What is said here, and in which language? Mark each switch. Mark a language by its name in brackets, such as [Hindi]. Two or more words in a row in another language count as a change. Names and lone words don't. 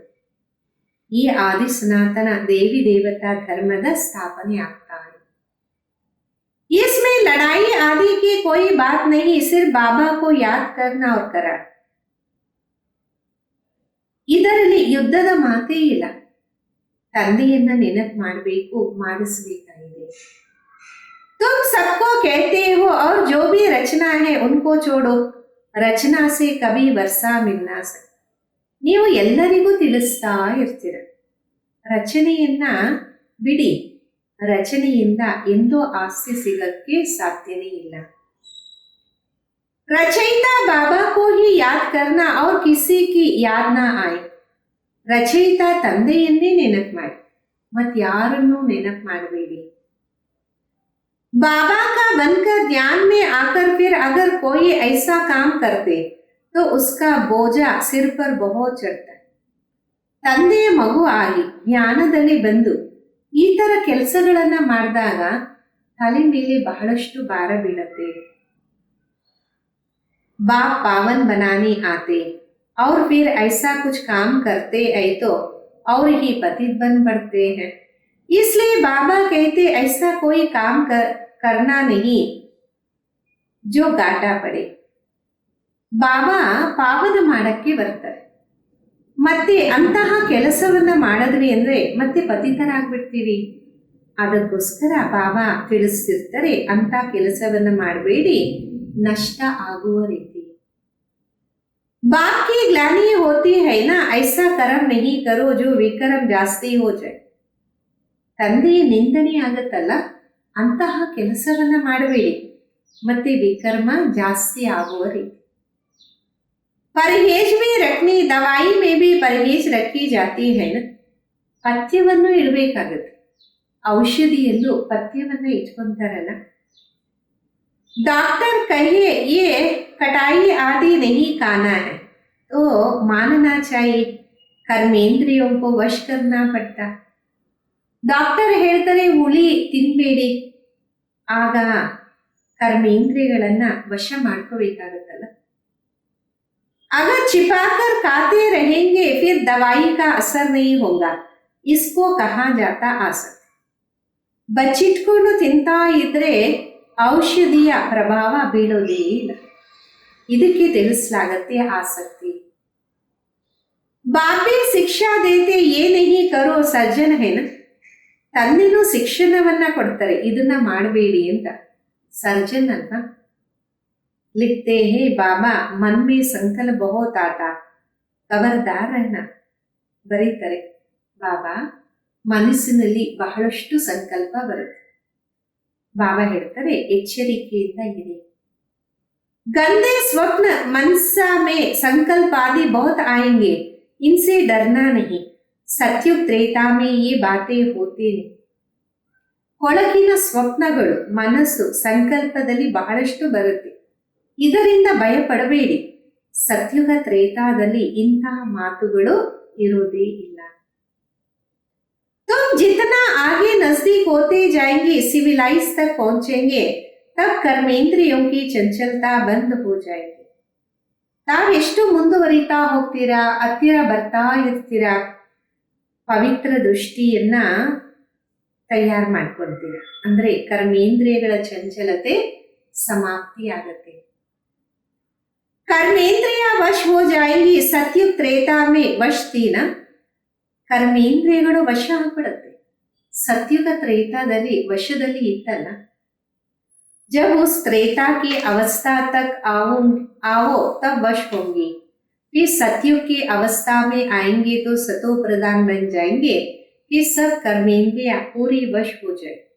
[Kannada] ಈ ಆದಿ ಸನಾತನ ದೇವಿ ದೇವತಾ ಧರ್ಮದ ಸ್ಥಾಪನೆ ಆಗ್ತಾ ಇದೆ. [Hindi] इसमें लड़ाई आदि की कोई बात नहीं, सिर्फ बाबा को याद करना और करा. [Kannada] ಇದರಲ್ಲಿ ಯುದ್ಧದ ಮಾತೇ ಇಲ್ಲ, ತಂದೆಯನ್ನ ನೆನಪು ಮಾಡಬೇಕು, ಮಾಡಿಸಬೇಕಾಗಿದೆ. [Hindi] तुम सबको कहते हो और जो भी रचना है उनको छोड़ो, रचना से कभी वर्षा मिलना सकता. [Kannada] ನೀವು ಎಲ್ಲರಿಗೂ ತಿಳಿಸ್ತಾ ಇರ್ತೀರ, ರಚನೆಯನ್ನ ಬಿಡಿ, ರಚನೆಯಿಂದ ಎಂದೋ ಆಸ್ತಿ ಸಿಗಕ್ಕೆ ಸಾಧ್ಯನೇ ಇಲ್ಲ. [Hindi] रचयिता बाबा को ही याद करना और किसी की याद ना आए. [Kannada] ರಚಯಿತ ತಂದೆಯನ್ನೇ ನೆನಪು ಮಾಡಿ, ಮತ್ತಾರನ್ನೂ ನೆನಪು ಮಾಡಬೇಡಿ. [Hindi] बाबा का बनकर ध्यान में आकर फिर अगर कोई ऐसा काम करते तो उसका बोझा सिर पर बहुत चढ़ता. [Kannada] ತಂದೆಯ ಮಗು ಆಗಿ ಜ್ಞಾನದಲ್ಲಿ ಬಂದು ಈ ತರ ಕೆಲಸಗಳನ್ನ ಮಾಡಿದಾಗ ತಲೆ ಮೇಲೆ ಬಹಳಷ್ಟು ಭಾರ ಬೀಳತ್ತೆ. [Hindi] बाप पावन बनाने आते और फिर ऐसा कुछ काम करते हैं तो और ही पतित बन पड़ते हैं. इसलिए बाबा कहते ऐसा कोई काम करना नहीं जो घाटा पड़े. [Kannada] ಬಾಬಾ ಪಾವನ ಮಾಡಕ್ಕೆ ಬರ್ತಾರೆ, ಮತ್ತೆ ಅಂತಹ ಕೆಲಸವನ್ನ ಮಾಡಿದ್ವಿ ಅಂದ್ರೆ ಮತ್ತೆ ಪತಿತರಾಗ್ಬಿಡ್ತೀವಿ. ಅದಕ್ಕೋಸ್ಕರ ಬಾಬಾ ತಿಳಿಸ್ತಿರ್ತಾರೆ, ಅಂತ ಕೆಲಸವನ್ನ ಮಾಡಬೇಡಿ, ನಷ್ಟ ಆಗುವ ರೀತಿ. [Hindi] बाप की ग्लानि होती है ना, ऐसा कर्म नहीं करो जो विकर्म ಜಾಸ್ತಿ हो जाए. [Kannada] ತಂದೆಯ ನಿಂದನೆ ಆಗತ್ತಲ್ಲ, ಅಂತಹ ಕೆಲಸವನ್ನ ಮಾಡಬೇಡಿ, ಮತ್ತೆ ವಿಕರ್ಮ ಜಾಸ್ತಿ ಆಗುವ ರೀತಿ. [Hindi] परहेज भी रखनी, दवाई में भी परहेज रखी जाती है ना. [Kannada] ಪಥ್ಯವನ್ನು ಇಡಬೇಕಾಗುತ್ತೆ, ಔಷಧಿಯಲ್ಲೂ ಪಥ್ಯವನ್ನ ಇಟ್ಕೊಂತಾರಲ್ಲ. [Hindi] डॉक्टर कहे ये कटाई आदि नहीं खाना है तो मानना चाहिए, कर्मेंद्रियों को वश करना पड़ता. [Kannada] ಡಾಕ್ಟರ್ ಹೇಳ್ತಾರೆ ಹುಳಿ ತಿನ್ಬೇಡಿ, ಆಗ ಕರ್ಮೇಂದ್ರಿಯಗಳನ್ನ ವಶ ಮಾಡ್ಕೋಬೇಕಾಗತ್ತಲ್ಲ. [Hindi] अगर छिपाकर खाते रहेंगे फिर दवाई का असर नहीं होगा, इसको कहा जाता आसक्ति. [Kannada] ಬಚ್ಚಿಟ್ಕೊಂಡು ತಿಂತಾ ಇದ್ರೆ ಔಷಧಿಯ ಪ್ರಭಾವ ಬೀಳೋದೇ ಇಲ್ಲ, ಇದಕ್ಕೆ ತಿಳಿಸಲಾಗತ್ತೆ ಆಸಕ್ತಿ. [Hindi] बापी शिक्षा देते ये नहीं करो सर्जन है ना. [Kannada] ತಂದೆನೂ ಶಿಕ್ಷಣವನ್ನ ಕೊಡ್ತಾರೆ, ಇದನ್ನ ಮಾಡಬೇಡಿ ಅಂತ. ಸರ್ಜನ್ ಅಲ್ವಾ. [Hindi] लिखते हैं बाबा मन में संकल्प बहुत आता, खबरदार रहना. [Kannada] ಬರೀತಾರೆ, ಬಾಬಾ ಮನಸ್ಸಿನಲ್ಲಿ ಬಹಳಷ್ಟು ಸಂಕಲ್ಪ ಬರುತ್ತೆ. ಬಾಬಾ ಹೇಳ್ತಾರೆ ಎಚ್ಚರಿಕೆಯಿಂದ ಇರಿ. [Hindi] गंदे स्वप्न मनसा में संकल्प आदि बहुत आएंगे, इनसे डरना नहीं. सत्युग त्रेता में ये बातें होती नहीं. [Kannada] ಕೊಳಕಿನ ಸ್ವಪ್ನಗಳು ಮನಸ್ಸು ಸಂಕಲ್ಪದಲ್ಲಿ ಬಹಳಷ್ಟು ಬರುತ್ತೆ, ಇದರಿಂದ ಭಯ ಪಡಬೇಡಿ. ಸತ್ಯುಗ ತ್ರೇತಾದಲ್ಲಿ ಇಂತಹ ಮಾತುಗಳು ಇರೋದೇ ಇಲ್ಲ. [Hindi] तुम जितना आगे नजदीक होते जाएंगे, सिविलाइज तक पहुंचेंगे, तब कर्मेंद्रियों की चंचलता बंद हो जाएगी. [Kannada] ತಾವೆಷ್ಟು ಮುಂದುವರಿತಾ ಹೋಗ್ತೀರಾ, ಹತ್ತಿರ ಬರ್ತಾ ಇರ್ತೀರಾ, ಪವಿತ್ರ ದೃಷ್ಟಿಯನ್ನ ತಯಾರು ಮಾಡ್ಕೊಳ್ತೀರಾ, ಅಂದ್ರೆ ಕರ್ಮೇಂದ್ರಿಯಗಳ ಚಂಚಲತೆ ಸಮಾಪ್ತಿ ಆಗತ್ತೆ. [Hindi] कर्मेंद्रिय वश हो जाएंगी, सत्युग त्रेता में वश थी ना. [Kannada] ಕರ್ಮೇಂದ್ರಿಯಗಳು ವಶ ಆಗ್ಬಿಡುತ್ತೆ, सत्युग त्रेताದಲ್ಲಿ ವಶದಲ್ಲಿ ಇತ್ತಲ್ಲ. जब उस त्रेता की अवस्था तक आओ तब वश होंगी, फिर सत्युग की अवस्था में आएंगे तो सतो प्रधान बन जाएंगे, फिर सब कर्मेंद्रियां पूरी वश हो जाए.